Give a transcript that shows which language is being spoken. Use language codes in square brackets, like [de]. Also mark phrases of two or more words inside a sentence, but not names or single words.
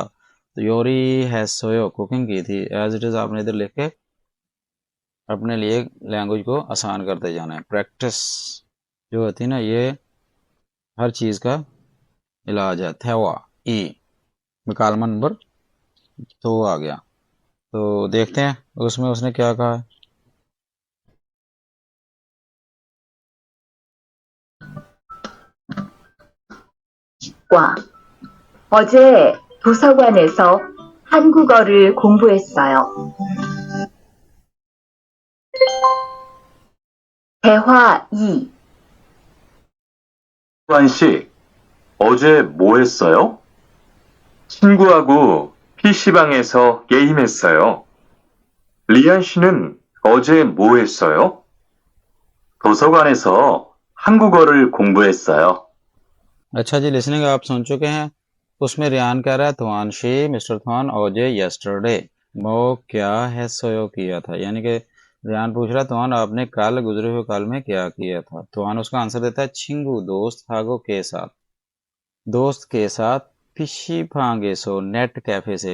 [hi] तो [ko] 요리 했어요 [hi] कुकिंग की थी, [en] as it is [hi] आपने इधर लिख के अपने लिए लैंग्वेज को आसान करते जाना है। प्रैक्टिस जो होती है ना, ये हर चीज का इलाज है। थेवा ई मुकालमा नंबर 2 आ गया। तो देखते हैं उसमें उसने क्या कहा है। [ko] 과. 어제 도서관에서 한국어를 공부했어요. 대화 2. 수환 씨, 어제 뭐 했어요? 친구하고 PC방에서 게임했어요. 리안 씨는 어제 뭐 했어요? 도서관에서 한국어를 공부했어요. [hi] अच्छा जी, लिसनिंग आप सुन चुके हैं। उसमें रियान कह रहा है थवानशी मिस्टर थवान ओजे यस्टरडे वो क्या है सोयो किया था, यानी कि रियान पूछ रहा है थवान आपने कल गुजरे हुए कल में क्या किया था। थवान उसका आंसर देता है छिंगू दोस्त हागो के साथ, दोस्त के साथ पीसी भांगे सो [en] net cafe [hi] से।